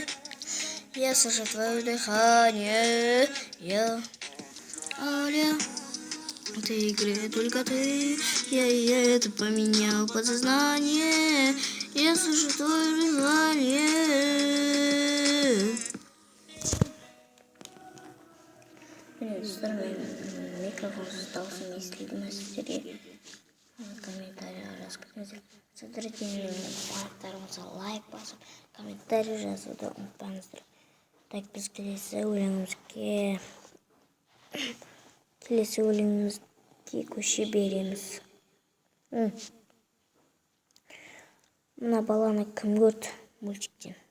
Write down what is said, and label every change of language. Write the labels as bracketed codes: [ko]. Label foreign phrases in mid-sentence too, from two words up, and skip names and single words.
[ru] Я слышу твое дыхание, я, Аля, в этой игре только ты, ты поменял подсознание, я слышу твое дыхание. Привет, здравствуй, микрофон остался вместе в мастере. Комментарий рассказывайте. [kk] Смотрите парақтарымызға лайк басып, комментарий жазуды ұмытпаңыздар. Так, біз келесі өлеңімізге көше береміз. Мына баланы кім көрді мультиктен?